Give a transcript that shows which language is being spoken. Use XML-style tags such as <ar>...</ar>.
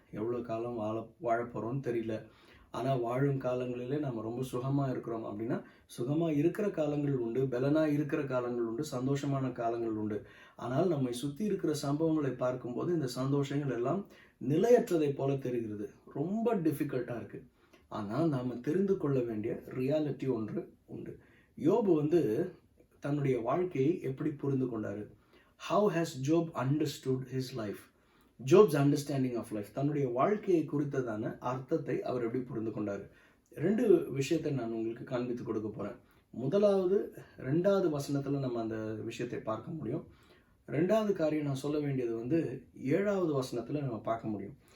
<ta>எவ்வளோ காலம் வாழ போகிறோன்னு தெரியல. ஆனால் வாழும் காலங்களிலே நம்ம ரொம்ப சுகமாக இருக்கிறோம் அப்படின்னா, சுகமாக இருக்கிற காலங்கள் உண்டு, பலனாக இருக்கிற காலங்கள் உண்டு, சந்தோஷமான காலங்கள் உண்டு. ஆனால் நம்மை சுற்றி இருக்கிற சம்பவங்களை பார்க்கும்போது இந்த சந்தோஷங்கள் எல்லாம் நிலையற்றதை போல தெரிகிறது. ரொம்ப டிஃபிகல்ட்டாக இருக்குது. ஆனால் நாம் தெரிந்து கொள்ள வேண்டிய ரியாலிட்டி ஒன்று உண்டு. யோபு வந்து தன்னுடைய வாழ்க்கையை எப்படி புரிந்து கொண்டாரு?</ta> <en>How has Job understood his life? Job's understanding of life,</en> <ta>தன்னுடைய வாழ்க்கையை குறித்ததான அர்த்தத்தை அவர் எப்படி புரிந்து கொண்டார்? 2 விஷயத்தை நான் உங்களுக்கு காண்பித்து கொடுக்க போகிறேன். முதலாவது 2வது வசனத்தில் நம்ம அந்த விஷயத்தை பார்க்க முடியும். 2வது காரியம் நான் சொல்ல வேண்டியது வந்து 7வது வசனத்தில் நம்ம பார்க்க முடியும்.</ta>